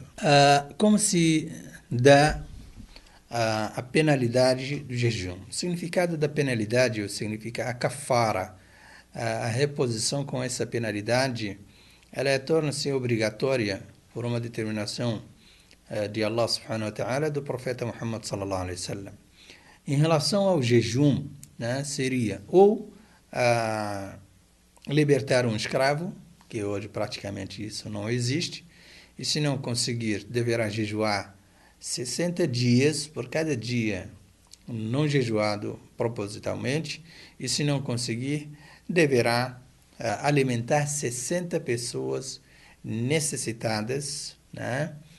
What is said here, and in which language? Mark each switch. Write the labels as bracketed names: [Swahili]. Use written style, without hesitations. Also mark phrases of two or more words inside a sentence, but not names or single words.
[Portuguese] Como se dá a penalidade do jejum? O significado da penalidade significa a kafara, a reposição com essa penalidade, ela torna-se obrigatória por uma determinação de Allah [Arabic] سبحانه وتعالى, [Portuguese] do profeta Muhammad [Arabic] صلى الله عليه وسلم. [Portuguese] Em relação ao jejum, né, seria ou libertar um escravo, que hoje praticamente isso não existe, e se não conseguir, deverá jejuar 60 dias por cada dia não jejuado propositalmente, e se não conseguir, deverá alimentar 60 pessoas necessitadas, né?